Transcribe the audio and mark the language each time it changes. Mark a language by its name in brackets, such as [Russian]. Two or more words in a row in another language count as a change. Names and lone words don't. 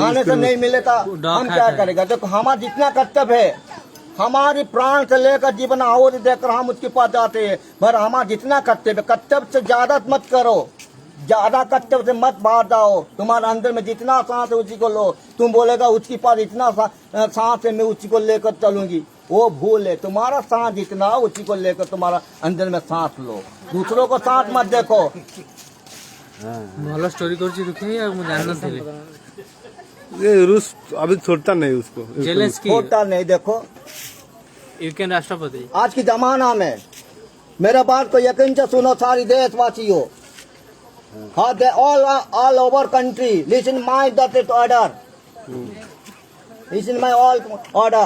[Hindi] खाने से नहीं मिले तो हम क्या करेगा? देखो हमारा जितना कर्तव्य है, हमारे प्राण से लेकर जीवन आहुति देकर हम उसके पास जाते हैं, पर हमारा जितना कर्तव्य से ज्यादा मत करो, ज्यादा कर्तव्य से मत बाहर जाओ। तुम्हारे अंदर में जितना सांस है उसी को लो। तुम बोलेगा उसके पास इतना सांस है, मैं उसी को लेकर चलूंगी, वो भूल है। तुम्हारा सांस जितना उसी को लेकर तुम्हारा अंदर में सांस लो, दूसरों को सांस मत देखो। [Odia] ଭଲ ଷ୍ଟୋରି କରୁଛି ଦୁଃଖୀ ଆଉ ମୁଁ ଜାଣିନଥିଲି। [Hindi] ये रूस अभी छोड़ता नहीं उसको, जेलेंस्की छोड़ता नहीं। देखो यूक्रेन राष्ट्रपति आज के जमाना में, मेरा बात को यकीन से सुनो सारी देशवासियों, [English] all over country listen my order, listen my all order.